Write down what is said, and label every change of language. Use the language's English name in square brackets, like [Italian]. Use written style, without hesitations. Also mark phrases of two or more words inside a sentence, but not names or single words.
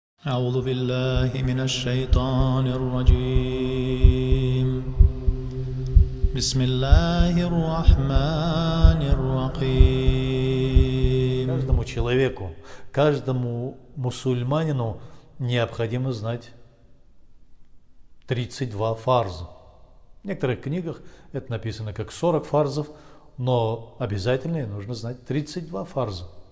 [Arabic] أعوذ بالله من الشيطان الرجيم بسم الله الرحمن الرحيم. [Russian] Каждому человеку, каждому мусульманину необходимо знать 32 фарза. В некоторых книгах это написано как 40 фарзов, но обязательно нужно знать 32 фарза.